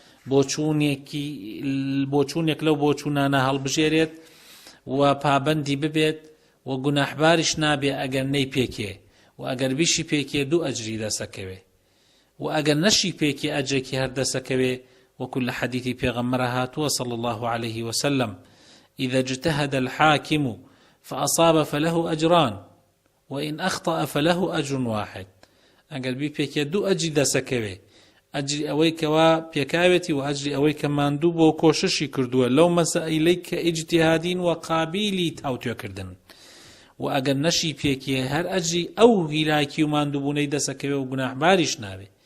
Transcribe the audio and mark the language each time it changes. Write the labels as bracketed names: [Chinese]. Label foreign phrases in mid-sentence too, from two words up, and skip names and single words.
[Central Kurdish] بۆچوونێک لەو بۆچوونانە هەڵبژێرێت و پابەندی ببێت و گوناحباریش نابێ ئەگەر نەی پێکێ، و ئەگەر بیشی پێکێ دوو ئەجری دەسەکەوێ، و ئەگەر نەشی پێکێ ئەجرێکی هەردەسەکەوێ، وەکو لە حەدیثی پێغەمبەرە هاتووە [Arabic] صلى الله عليه وسلم: إذا اجتهد الحاكم فأصاب فله أجران وإن أخطأ فله أجر واحد. [Central Kurdish] ئەگەر بی پێکێ دوو ئەجری دەسەکەوێ، ئەجری ئەوەی کەوا پێکاوێتی و ئەجری ئەوەی کە ماندوو بۆ کۆششی کردووە لەو مەسائلەی کە ئیجتیهادین و قابیلی تاوتوێکردن، و ئەگەر نەشی پێکێ هەر ئەجری ئەو هیلاکی و ماندووبوونەی دەسەکەوێ و گوناحباریش نابێ.